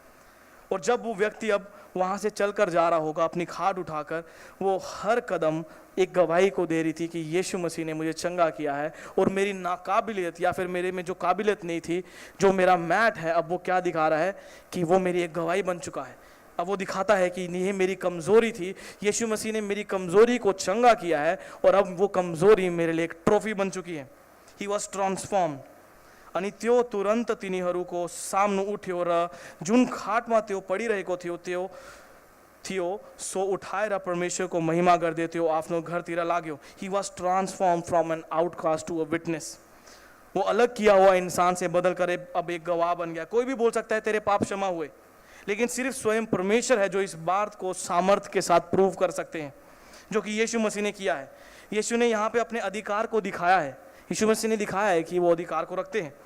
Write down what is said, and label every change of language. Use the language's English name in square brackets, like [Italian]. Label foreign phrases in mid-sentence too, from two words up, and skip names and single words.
[Hindi] और जब वो व्यक्ति अब वहाँ से चलकर जा रहा होगा अपनी खाट उठाकर, वो हर कदम एक गवाही को दे रही थी कि यीशु मसीह ने मुझे चंगा किया है, और मेरी नाकाबिलियत या फिर मेरे में जो काबिलियत नहीं थी, जो मेरा मैट है, अब वो क्या दिखा रहा है कि वो मेरी एक गवाही बन चुका है। अब वो दिखाता है कि ये मेरी कमज़ोरी थी, यीशु मसीह ने मेरी कमज़ोरी को चंगा किया है, और अब वो कमज़ोरी मेरे लिए एक ट्रॉफी बन चुकी है। [English] He was transform. [Nepali] अनि त्यो तुरंत तिनीहरूको सामु उठ्यो र जुन खाटमा त्यो पडिरहेको थियो सो उठाएर परमेश्वरको महिमा गर्दै त्यो आफ्नो घरतिर लाग्यो। [English] He was transform from an outcast to a witness. [Hindi] वो अलग किया हुआ इंसान से बदल कर अब एक गवाह बन गया। कोई भी बोल सकता है तेरे पाप क्षमा हुए, लेकिन सिर्फ स्वयं परमेश्वर है जो इस बात को सामर्थ्य के साथ प्रूव कर सकते हैं, जो कि यीशु मसीह ने किया है। यीशु ने यहाँ पे अपने अधिकार को दिखाया है यीशु मसीह ने दिखाया है कि वो अधिकार को रखते हैं।